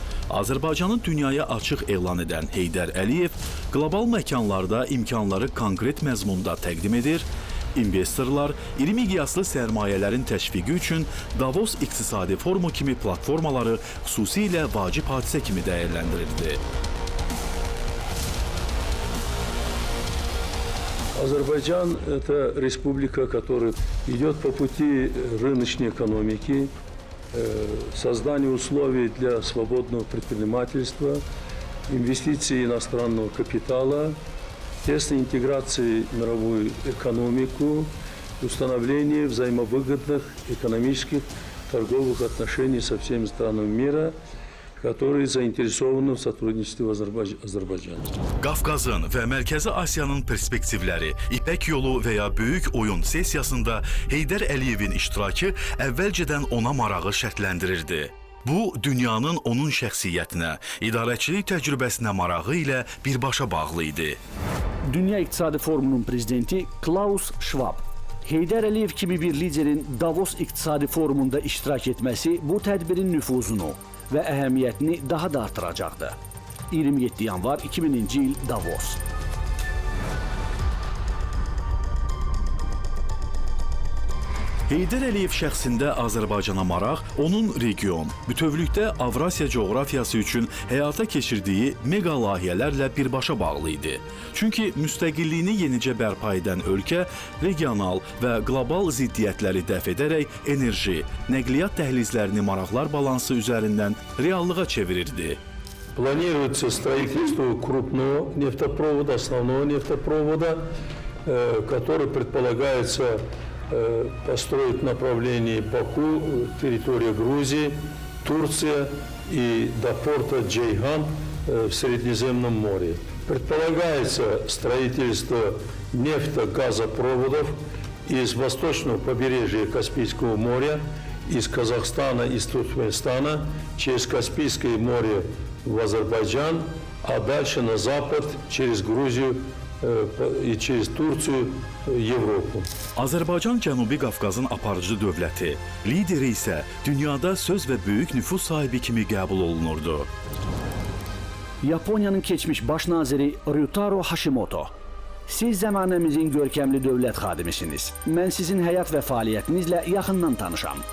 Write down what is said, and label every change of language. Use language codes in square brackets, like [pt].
[az] Azərbaycanı dünyaya açıq elan edən Heydər Əliyev qlobal məkanlarda imkanları konkret məzmunda təqdim edir, investorlar iri miqyaslı sərmayələrin təşviqi üçün Davos İqtisadi Forumu kimi platformaları xüsusilə vacib hadisə kimi dəyərləndirirdi. [ru] Азербайджан – это республика, которая идет по пути рыночной экономики, создания условий для свободного предпринимательства, инвестиций иностранного капитала, тесной интеграции в мировую экономику, установления взаимовыгодных экономических торговых отношений со всеми странами мира, которые заинтересованы в сотрудничестве Azərbaycanı. [az] Qafqazın və Mərkəzi Asiyanın perspektivləri, İpək yolu və ya Böyük oyun sessiyasında Heydər Əliyevin iştirakı əvvəlcədən ona marağı şərtləndirirdi. Bu, dünyanın onun şəxsiyyətinə, idarəçilik təcrübəsinə marağı ilə birbaşa bağlı idi. Dünya İqtisadi Forumunun prezidenti Klaus Schwab: "Heydər Əliyev kimi bir liderin Davos İqtisadi Forumunda iştirak etməsi bu tədbirin nüfuzunu və əhəmiyyətini daha da artıracaqdı." 27 yanvar 2000-ci il, Davos. Heydər Əliyev şəxsində Azərbaycana maraq, onun region, bütövlükdə Avrasiya coğrafiyası üçün həyata keçirdiyi mega layihələrlə birbaşa bağlı idi. Çünki müstəqilliyini yenicə bərpa edən ölkə regional və qlobal ziddiyyətləri dəf edərək enerji, nəqliyyat dəhlizlərini maraqlar balansı üzərindən reallığa çevirirdi. [ru] Планируется строительство крупного нефтепровода, основного нефтепровода, который предполагается построить в направлении Баку, территория Грузии, Турция и до порта Джейхан в Средиземном море. Предполагается строительство нефтегазопроводов из восточного побережья Каспийского моря, из Казахстана, из Туркменистана, через Каспийское море в Азербайджан, а дальше на запад, через Грузию и через Tursiya, Avropa. [az] Azərbaycan Cənubi Qafqazın aparıcı dövləti, lideri isə dünyada söz və böyük nüfuz sahibi kimi qəbul olunurdu. Yaponiyanın keçmiş baş naziri Ryutaro Hashimoto: Siz zəmanəmizin görkəmli dövlət xadimisiniz. Mən sizin həyat və fəaliyyətinizlə yaxından tanışam.